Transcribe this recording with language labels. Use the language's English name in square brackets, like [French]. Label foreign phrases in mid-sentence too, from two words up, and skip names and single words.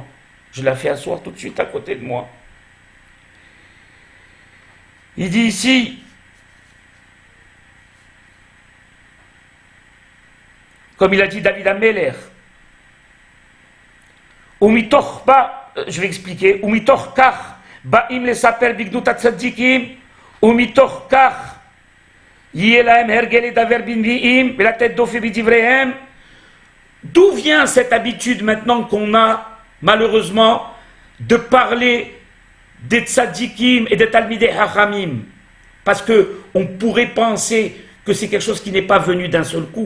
[French] Je la fais asseoir tout de suite à côté de moi. Il dit ici, comme il a dit David Ameler, je vais expliquer, [Hebrew] ומתוך כך באים לספר בגדולת הצדיקים, ומתוך כך [French] d'où vient cette habitude maintenant qu'on a, malheureusement, de parler des tzadikim et des [Hebrew] תלמידי חכמים? [French] Parce qu'on pourrait penser que c'est quelque chose qui n'est pas venu d'un seul coup.